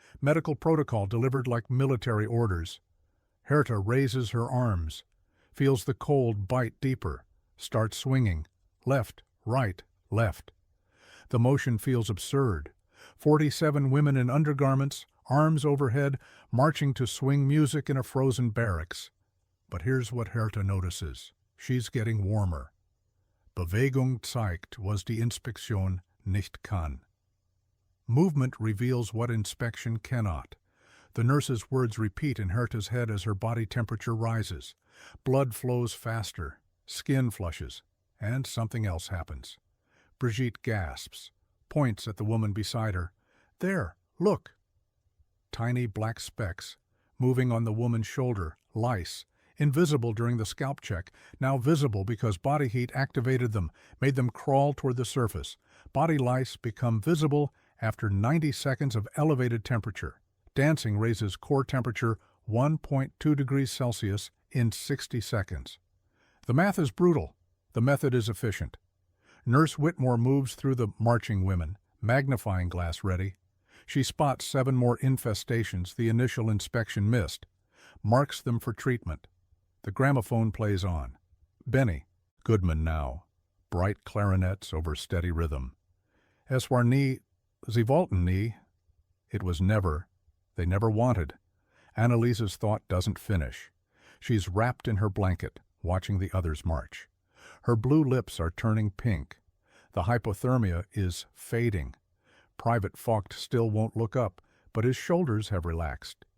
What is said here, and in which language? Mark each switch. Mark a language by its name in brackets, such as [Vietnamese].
[English] Medical protocol delivered like military orders. Herta raises her arms, feels the cold bite deeper, starts swinging. Left, right, left. The motion feels absurd. 47 women in undergarments, arms overhead, marching to swing music in a frozen barracks. But here's what Herta notices. She's getting warmer. [German] Bewegung zeigt, was die Inspektion nicht kann. [English] Movement reveals what inspection cannot. The nurse's words repeat in Herta's head as her body temperature rises. Blood flows faster, skin flushes, and something else happens. Brigitte gasps, points at the woman beside her. There, look! Tiny black specks, moving on the woman's shoulder, lice, Invisible during the scalp check, now visible because body heat activated them, made them crawl toward the surface. Body lice become visible after 90 seconds of elevated temperature. Dancing raises core temperature 1.2 degrees Celsius in 60 seconds. The math is brutal. The method is efficient. Nurse Whitmore moves through the marching women, magnifying glass ready. She spots 7 more infestations the initial inspection missed, marks them for treatment. The gramophone plays on. Benny, Goodman now, bright clarinets over steady rhythm. [German] Es war nie, sie wollten nie. [English] It was never, they never wanted. Annaliese's thought doesn't finish. She's wrapped in her blanket, watching the others march. Her blue lips are turning pink. The hypothermia is fading. Private Vogt still won't look up, but his shoulders have relaxed.